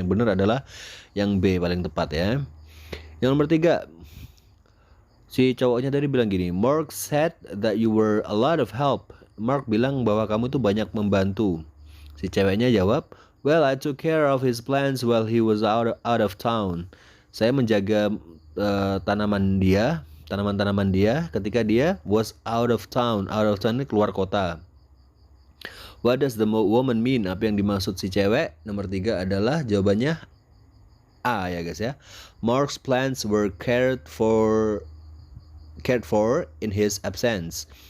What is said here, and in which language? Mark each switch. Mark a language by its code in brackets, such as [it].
[id] Yang benar adalah yang B paling tepat ya. Yang nomor 3, si cowoknya tadi bilang gini, [en] Mark said that you were a lot of help. [id] Mark bilang bahwa kamu tuh banyak membantu. Si ceweknya jawab, [en] well, I took care of his plants while he was out of town. [id] Saya menjaga tanaman-tanaman dia ketika dia [en] was out of town. Out of town [id] ini keluar kota. [en] What does the woman mean? [id] Apa yang dimaksud si cewek? Nomor 3 adalah jawabannya A ya guys ya. [en] Mark's plants were cared for in his absence.